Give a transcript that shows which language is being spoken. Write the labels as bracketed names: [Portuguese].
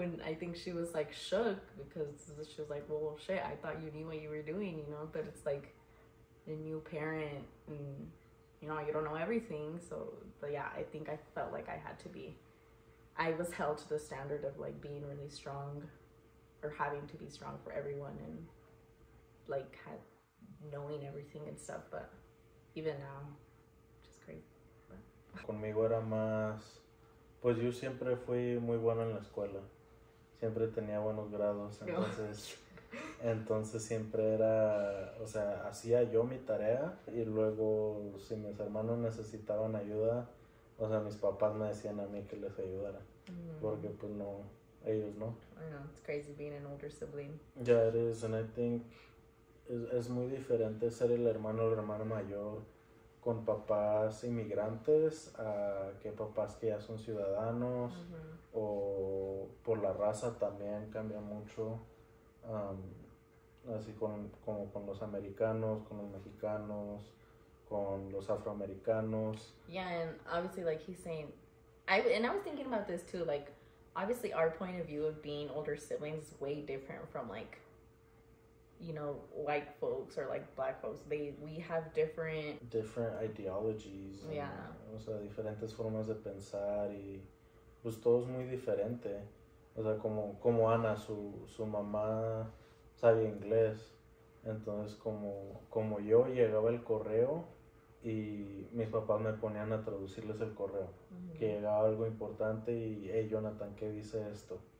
[English] And I think she was like shook, because she was like, well, shit, I thought you knew what you were doing, you know, but it's like a new parent, and you know, you don't know everything. So, but yeah, I think I felt like I was held to the standard of like being really strong, or having to be strong for everyone, and like knowing everything and stuff. But even now, just crazy. But. [Spanish] Conmigo era más, pues yo siempre fui muy bueno en la escuela, siempre tenía buenos grados, entonces siempre era, o sea, hacía yo mi tarea, y luego si mis hermanos necesitaban ayuda, o sea, mis papás me decían a mí que les ayudara, porque pues no, ellos no. [English] I know, it's crazy being an older sibling. Yeah, it is, and I think [Spanish] es muy diferente ser el hermano o la hermana mayor con papás inmigrantes a que papás que ya son ciudadanos, o por la raza también cambia mucho, así como con los americanos, con los mexicanos, con los afroamericanos. [English] Yeah, and obviously, like he's saying, I was thinking about this too, like obviously our point of view of being older siblings is way different from like, you know, white folks or like black folks. We have different ideologies. Yeah. [Spanish] O sea, diferentes formas de pensar, y pues todo es muy diferente. O sea, como Ana, su mamá sabía inglés, entonces como yo llegaba el correo y mis papás me ponían a traducirles el correo, que llegaba algo importante y, [English] hey Jonathan, [Spanish] ¿qué dice esto?